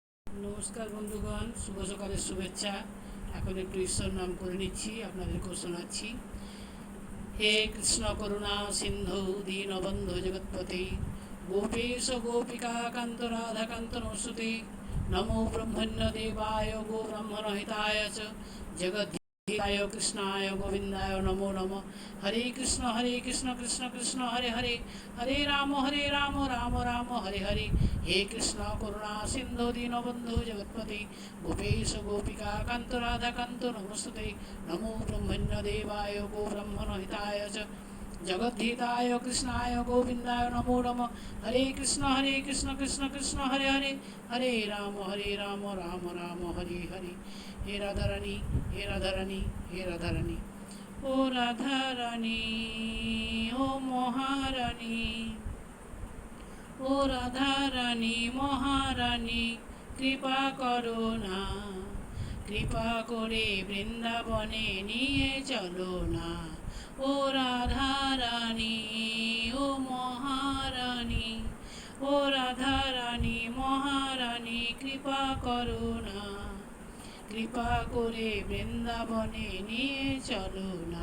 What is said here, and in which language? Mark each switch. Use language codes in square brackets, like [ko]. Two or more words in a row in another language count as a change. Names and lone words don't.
[bn] নমস্কার বন্ধুগণ, শুভ সকালের শুভেচ্ছা। এখন একটু ঈশ্বর নাম করে নিচ্ছি, আপনাদেরকেও শোনাচ্ছি। [sa] হে কৃষ্ণ করুণা সিন্ধু দীনবন্ধু জগৎপতি, গোপেশ গোপিকা কান্ত রাধাকান্ত নমস্তুতে। নমো ব্রহ্মণ্য দেবায় গো ব্রাহ্মণ হিতায় চ জগদ্ধিতায় কৃষ্ণায় গোবিন্দায় নমো নমঃ। হরে কৃষ্ণ কৃষ্ণ কৃষ্ণ হরে হরে, হরে রাম রাম রাম হরে হরে। हे कृष्ण करुणा सिंधु दीनबंधु जगत्पति, गोपेश गोपिका कांत राधा कांत नमस्ते। नमो ब्रह्मण्य देवाय गो ब्रह्मण हिताय च जगद्धिताय कृष्णाय गोविंदाय नमो नमः। हरे कृष्ण कृष्ण कृष्ण हरे हरे, हरे राम राम राम हरे हरे। [bn] हे राधारानी हे राधारानी हे राधारानी, ओ राधारानी ओ महारानी, ও রাধারানী মহারানী কৃপা করো না, কৃপা করে বৃন্দাবনে নিয়ে চলো না। ও রাধারানী ও মহারানী, ও রাধারানী মহারানী কৃপা করো না, কৃপা করে বৃন্দাবনে নিয়ে চলো না।